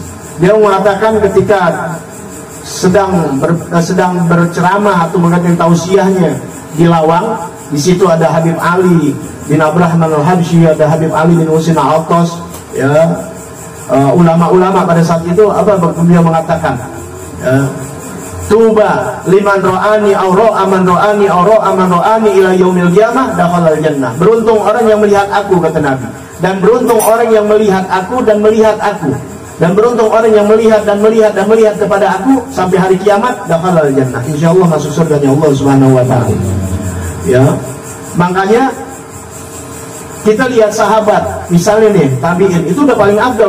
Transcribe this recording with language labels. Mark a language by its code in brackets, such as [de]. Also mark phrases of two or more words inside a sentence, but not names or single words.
[id] Dia mengatakan ketika sedang berceramah atau mengatakan tausiahnya di Lawang, di situ ada Habib Ali bin Abrahman Al-Habsyi, ada Habib Ali bin Husin Al-Attas, ya, ulama-ulama pada saat itu apa beliau mengatakan, ya, [ar] طوبى لمن رآني أو رأى من رآني أو رأى من رآني إلى يوم القيامة دخل الجنة. [id] Beruntung orang yang melihat aku, kata Nabi, dan beruntung orang yang melihat aku dan melihat aku, dan beruntung orang yang melihat dan melihat dan melihat kepada aku sampai hari kiamat, [ar] دخل الجنة, [id] insyaallah masuk surganya Allah [ar] سبحانه وتعالى. [id] Ya. Makanya kita lihat sahabat, misalnya nih tabi'in, itu udah paling afdal.